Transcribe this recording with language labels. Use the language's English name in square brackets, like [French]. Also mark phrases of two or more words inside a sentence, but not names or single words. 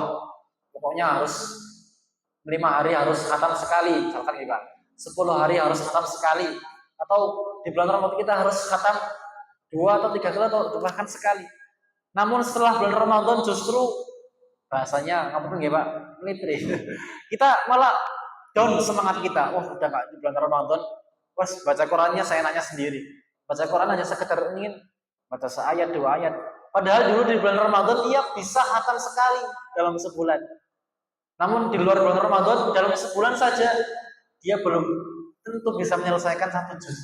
[Indonesian] Pokoknya harus 5 hari harus khatam sekali, misalkan gitu. 10 hari harus khatam sekali. Atau di bulan Ramadan kita harus khatam 2 atau 3 kali atau bahkan sekali. Namun setelah bulan Ramadan justru bahasanya ngapain nggih Pak? Melitri. Kita malah down semangat kita. Udah nggak di bulan Ramadan, baca Qurannya saya nanya sendiri. Baca Quran hanya sekedar ingin baca seayat 2 ayat. Padahal dulu di bulan Ramadan ia bisa khatam sekali dalam sebulan. Namun di luar bulan Ramadan dalam sebulan saja dia belum tentu bisa menyelesaikan 1 juz.